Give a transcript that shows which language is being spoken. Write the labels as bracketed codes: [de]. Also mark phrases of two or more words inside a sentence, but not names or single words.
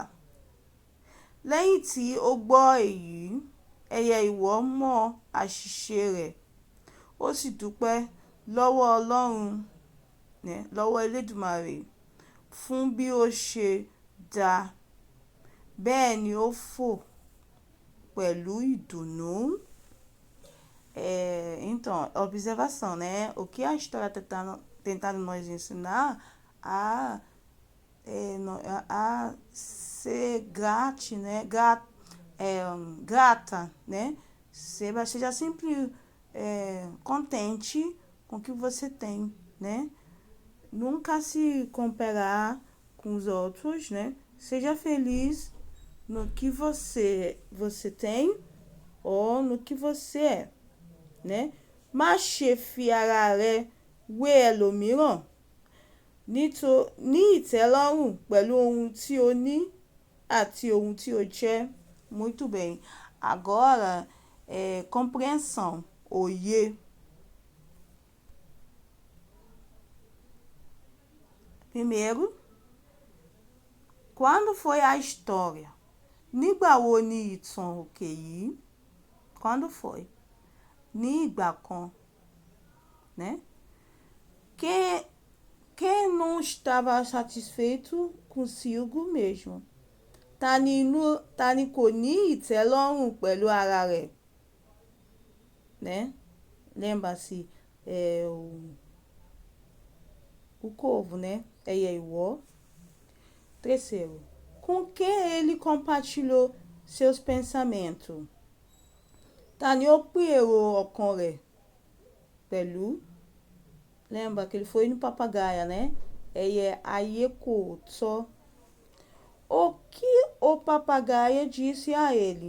[yo] Lẹ́yìn tí ó gbọ́ èyí, ẹyẹ ìwọ mọ àṣìṣe rẹ̀, ó sì dúpẹ́ lọ́wọ́ Ọlọ́run, lọ́wọ́ Elédùmarè fún bí ó ṣe dá. Bẹ́ẹ̀ ni ó fò pẹ̀lú ìdùnnú. [pt] Então, observação, né? O que a história tentando nos ensinar a ser grata, né? Seja sempre contente com o que você tem, né? Nunca se comparar com os outros, né? Seja feliz no que você tem ou no que você é, né? [yo] Má ṣe fi ara rẹ wé ẹlòmíràn. Ní ìtẹ́lọ́rùn pẹ̀lú ohun tí o ní àti ohun tí o jẹ́. [pt] Muito bem. Agora, compreensão, òye. Primeiro, quando foi a história? [yo] Nígbà wo ni ìtàn òkè yìí? [pt] Quando foi? [yo] Ní ìgbà kan, [pt] né? Quem não estava satisfeito consigo mesmo? [yo] Ta ni kò ní ìtẹ́lọ́rùn pẹ̀lú ara rẹ̀, [pt] né? Lembra-se, o corvo, né? [yo] Ẹyẹ ìwọ. [pt] Terceiro, com quem ele compartilhou seus pensamentos? Tani o primeiro com ele. [yo] Pelu. [pt] Lembra que ele foi no papagaio, né? É Ayeko só. O que o papagaio disse a ele?